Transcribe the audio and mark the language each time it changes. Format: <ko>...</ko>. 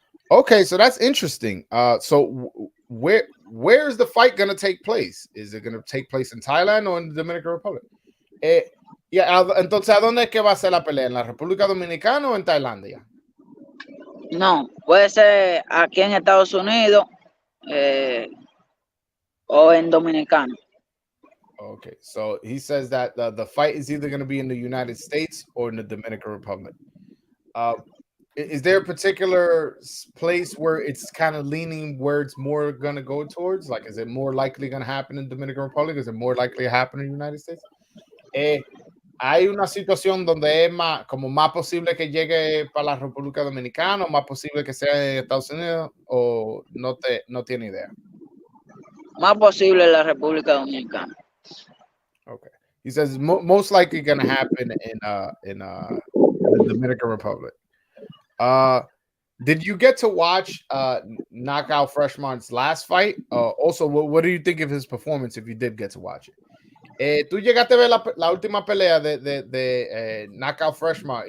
<en>Okay, so that's interesting. So where's the fight going to take place? Is it going to take place in Thailand or in the Dominican Republic?</en> <es>Entonces, ¿a dónde es que va a ser la pelea? ¿En la República Dominicana o en Tailandia? No, puede ser aquí en Estados Unidos o en Dominicana.</es> <en>Okay, so he says that the fight is either going to be in the United States or in the Dominican Republic. Is there a particular place where it's kind of leaning where it's more going to go towards? Like, is it more likely going to happen in Dominican Republic? Is it more likely to happen in the United States?</en> <es>Hay una situación donde es como más posible que llegue para la República Dominicana, o más posible que sea en Estados Unidos, o no tiene idea. Más posible en la República Dominicana.</es> <en>Okay. He says most likely going to happen in the Dominican Republic. Did you get to watch Knockout Freshmart's last fight? Also, what do you think of his performance if you did get to watch it?</en> <es>¿Tú llegaste a ver la última pelea de Knockout Freshmart?</es>